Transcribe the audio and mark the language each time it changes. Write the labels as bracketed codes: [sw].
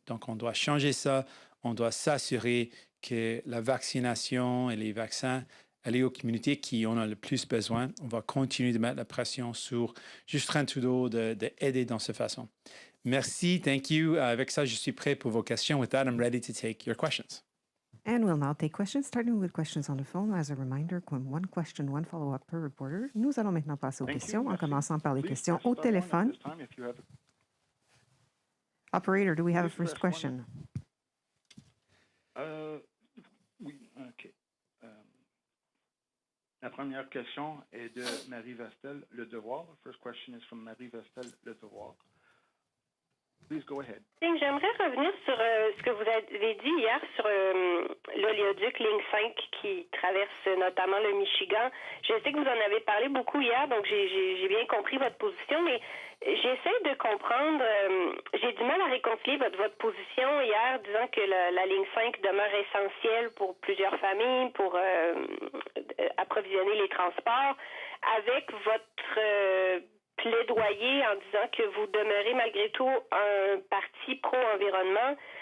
[fr] Donc, on doit changer ça. On doit s'assurer que la vaccination et les vaccins allent aux communautés qui en ont le plus besoin. On va continuer de mettre la pression sur Justin Trudeau d'aider dans cette façon. Merci, [en] thank you. [fr] Avec ça, je suis prêt pour vos questions. [en] With that, I'm ready to take your questions. And we'll now take questions, starting with questions on the phone. As a reminder, one question, one follow-up per reporter. [fr] Nous allons maintenant passer aux questions, en commençant par les questions au téléphone. [en] Operator, do we have a first question? [fr] Oui, OK. La première question est de Marie Vestel, Le Devoir. [en] The first question is from Marie Vestel, Le Devoir. Please go ahead. [fr] J'aimerais revenir sur ce que vous avez dit hier sur l'oléoduc ligne 5 qui traverse notamment le Michigan. Je sais que vous en avez parlé beaucoup hier, donc j'ai bien compris votre position, mais j'essaie de comprendre, j'ai du mal à réconcilier votre position hier, disant que la ligne 5 demeure essentielle pour plusieurs familles, pour approvisionner les transports, avec votre plaidoyer en disant que vous demeurez malgré tout un parti pro-environnement.